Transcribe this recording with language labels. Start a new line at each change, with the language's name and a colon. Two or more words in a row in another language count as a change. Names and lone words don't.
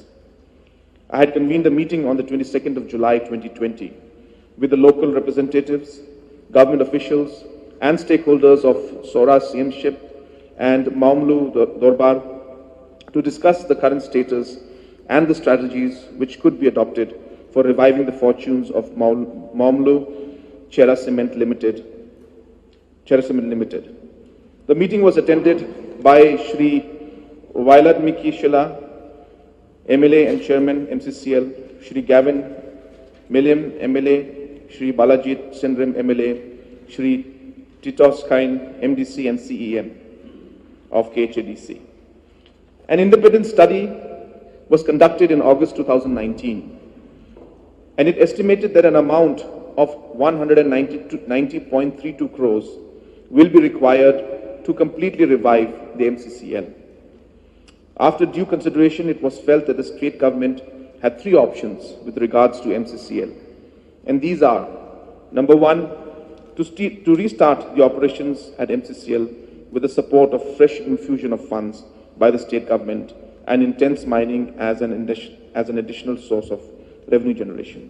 English: I had convened a meeting on the 22nd of July 2020 with the local representatives, government officials, and stakeholders of Sora CMship and Maumlu Dorbar to discuss the current status and the strategies which could be adopted for reviving the fortunes of Maumlu Jylla Cement Limited. The meeting was attended by Shri Violet Miki Shilla, MLA and Chairman MCCL, Shri Gavin Milliam MLA, Shri Balajit Sindrim MLA, Shri Titos Kain MDC and CEM of KHADC. An independent study was conducted in August 2019, and it estimated that an amount of 190.32 crores will be required to completely revive the MCCL. After due consideration, it was felt that the state government had three options with regards to MCCL, and these are: number one, to restart the operations at MCCL with the support of fresh infusion of funds by the state government and intense mining as an additional source of revenue generation.